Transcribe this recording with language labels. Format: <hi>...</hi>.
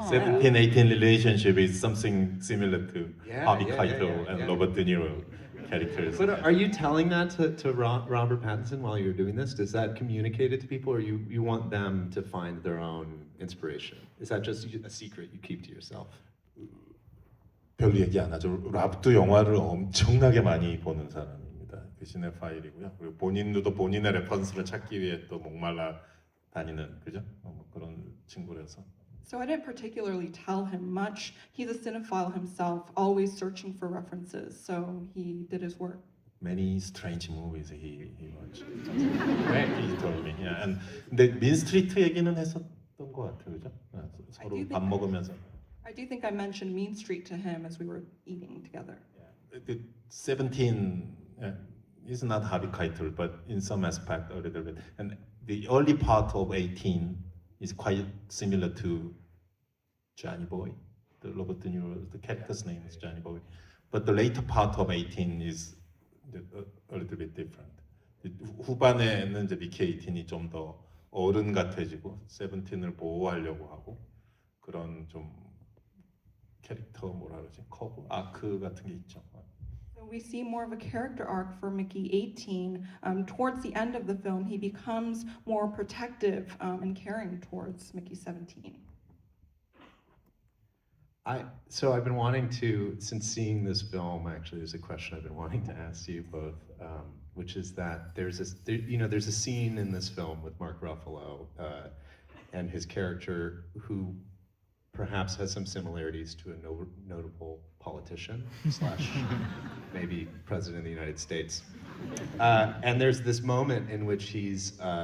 <en>17-18 relationship is something similar to Yeah, Harvey yeah, Keitel yeah, and yeah. Robert De Niro characters. But are you telling that to Robert Pattinson while you're doing this? Does that communicate it to people, or you want them to find their own inspiration? Is that just a secret you keep to yourself?</en> <ko>별로 얘기 안 하죠. 랍도 영화를 엄청나게 많이 보는 사람입니다. 그 시네파일이고요. 그리고 본인도 본인의 레퍼런스를 찾기 위해 또 목말라 다니는 그죠? 뭐 그런 친구라서. So I didn't particularly tell him much. He's a cinephile himself, always searching for references. So he did his work. Many strange movies he watched. Right. He told me. Yeah. And 근데 민스트리트 얘기는 했었던 것 같아요, 그죠? 서로</ko> <en>do</en> <ko>밥</ko> <en>think-</en> <ko>먹으면서.</ko> <en>I do think I mentioned Mean Street to him as we were eating together. The 17 is not Harvey Keitel, but in some aspect a little bit. And the early part of 18 is quite similar to Johnny Boy. The Robert De Niro, the character's name is Johnny Boy. But the later part of 18 is a little bit different.</en> <ko>후반에는 이제 미키 18이 좀 더 어른 같아지고 17을 보호하려고 하고 그런 좀 캐릭터 뭐라 그러지? 커브 아크 같은 게 있죠.</ko> <en>So we see more of a character arc for Mickey 18. Towards the end of the film, he becomes more protective and caring towards Mickey 17. So I've been wanting to, since seeing this film, actually, there's a question I've been wanting to ask you both, which is that there's a scene in this film with Mark Ruffalo and his character who perhaps has some similarities to a notable politician / maybe president of the United States. And there's this moment in which he's</en>